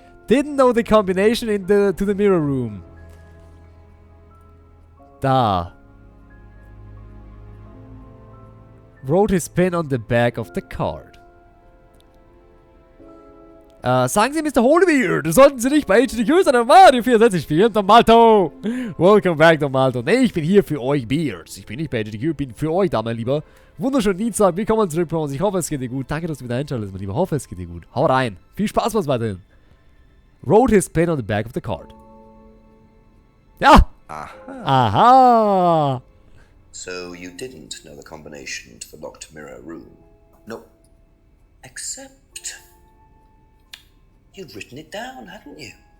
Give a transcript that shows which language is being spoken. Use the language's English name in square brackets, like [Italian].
[English] Didn't know the combination to the mirror room. [German] Da. [English] Wrote his pin on the back of the card. [German] Sagen Sie, Mr. Holybeard, sollten Sie nicht bei HDQ sein, Mario 64 spielen, Don Malto. [English] Welcome back, [German] Don Malto. Nee, ich bin hier für euch, Beards. Ich bin nicht bei HDQ, bin für euch da, mein Lieber. Wunderschönen Dienstag, willkommen zurück bei uns. Ich hoffe, es geht dir gut. Danke, dass du wieder einschaltest, mein Lieber. Ich hoffe, es geht dir gut. Hau rein. Viel Spaß was weiterhin. [English] Wrote his pin on the back of the card. [German] Ja! Aha. Aha! [English] So you didn't know the combination to the locked mirror room? No. Except you'd written it down, hadn't you?